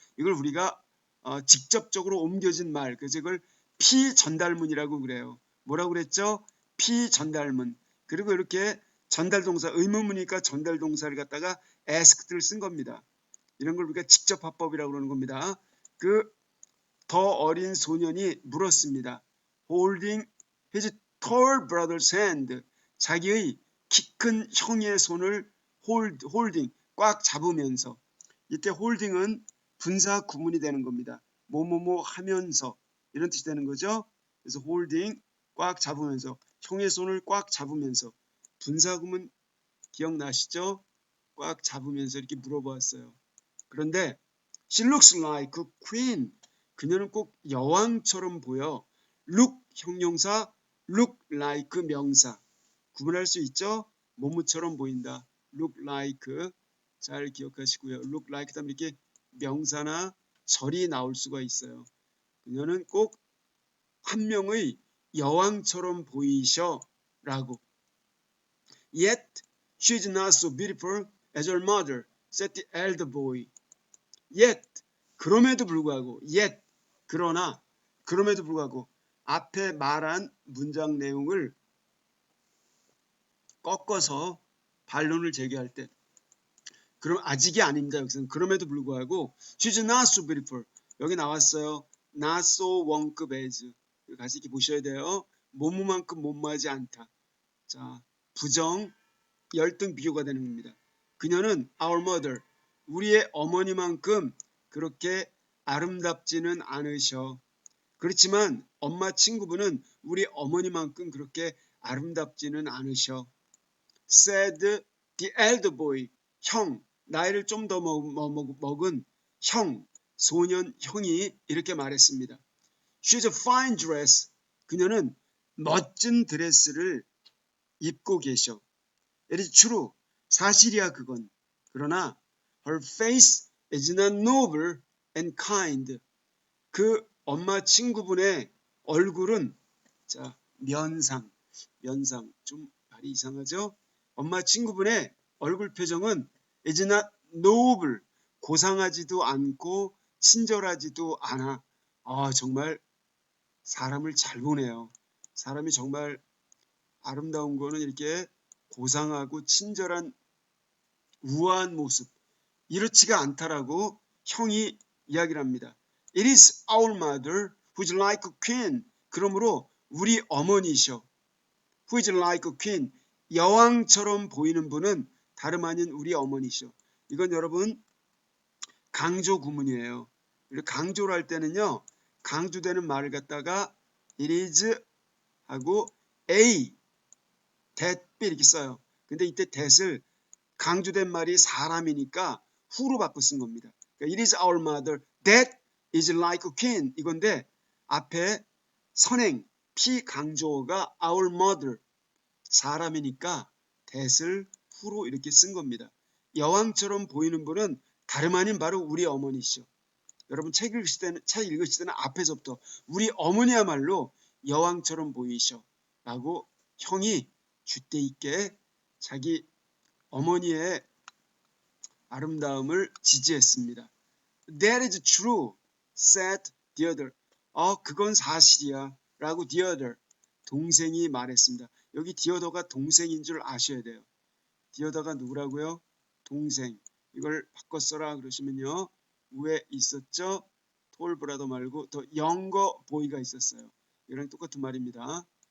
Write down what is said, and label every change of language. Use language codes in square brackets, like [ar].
[ko] 이걸 우리가 직접적으로 옮겨진 말, 그래서 이걸 피전달문이라고 그래요. 뭐라고 그랬죠? 피전달문. 그리고 이렇게 전달동사, 의문문이니까 전달동사를 갖다가 asked를 쓴 겁니다. 이런 걸 우리가 직접화법이라고 그러는 겁니다. 그 더 어린 소년이 물었습니다. [en] Holding his tall brother's hand. [ko] 자기의 키 큰 형의 손을 holding, 꽉 잡으면서. 이때 holding은 분사 구문이 되는 겁니다. 뭐뭐뭐 하면서 이런 뜻이 되는 거죠. 그래서 holding, 꽉 잡으면서, 형의 손을 꽉 잡으면서. 분사 구문 기억나시죠? 꽉 잡으면서 이렇게 물어보았어요. 그런데 [en] she looks like a queen. [ko] 그녀는 꼭 여왕처럼 보여. [en] look 형용사, look like 명사. [ko] 구분할 수 있죠? 뭐뭐처럼 보인다. look like. 잘 기억하시고요. look like 다음에 이렇게 명사나 절이 나올 수가 있어요. 그녀는 꼭 한 명의 여왕처럼 보이셔 라고. [en] Yet she is not so beautiful as her mother, said the elder boy. [ko] Yet, 그럼에도 불구하고, yet, 그러나, 그럼에도 불구하고 앞에 말한 문장 내용을 꺾어서 반론을 제기할 때 그럼 아직이 아닙니다. 여기서는 그럼에도 불구하고 [en] she's not so beautiful. [ko] 여기 나왔어요. not so 원급 as. 같이 이렇게 보셔야 돼요. 뭐뭐만큼 못마하지 않다. 자, 부정, 열등 비교가 되는 겁니다. 그녀는 [en] our mother, [ko] 우리의 어머니만큼 그렇게 아름답지는 않으셔. 그렇지만 엄마 친구분은 우리 어머니만큼 그렇게 아름답지는 않으셔. [en] said the elder boy, [ko] 형, 나이를 좀 더 먹은 형, 소년 형이 이렇게 말했습니다. [en] She's a fine dress. [ko] 그녀는 멋진 드레스를 입고 계셔. [en] It is true. [ko] 사실이야 그건. 그러나 [en] her face is not noble and kind. [ko] 그 엄마 친구분의 얼굴은 면상 좀 말이 이상하죠? 엄마 친구분의 얼굴 표정은 [en] is not noble. [ko] 고상하지도 않고 친절하지도 않아. 정말 사람을 잘 보네요. 사람이 정말 아름다운 거는 이렇게 고상하고 친절한 우아한 모습 이렇지가 않다라고 형이 이야기를 합니다. [en] It is our mother who's like a queen. [ko] 그러므로 우리 어머니셔. [en] who is like a queen. [ko] 여왕처럼 보이는 분은 다름 아닌 우리 어머니셔. 이건 여러분 강조 구문이에요. 그리고 강조를 할 때는요. 강조되는 말을 갖다가 it is 하고 a, that, b 이렇게 써요. 근데 이때 that을 강조된 말이 사람이니까 who로 바꿔 쓴 겁니다. 그러니까 [en] it is our mother that is like a queen [ko] 이건데 앞에 선행 피강조어가 our mother 사람이니까 that을 who로 이렇게 쓴 겁니다. 여왕처럼 보이는 분은 다름 아닌 바로 우리 어머니시죠. 여러분 책 읽으실 때는 앞에서부터 우리 어머니야말로 여왕처럼 보이셔 라고 형이 줏대 있게 자기 어머니의 아름다움을 지지했습니다. [en] That is true, said the other. [ko] 그건 사실이야 라고 the other, 동생이 말했습니다. 여기 the other가 동생인 줄 아셔야 돼요. the other가 누구라고요? 동생. 이걸 바꿔 써라 그러시면요. 위에 있었죠? 톨브라더 말고 더 영거 보이가 있었어요. 이랑 똑같은 말입니다.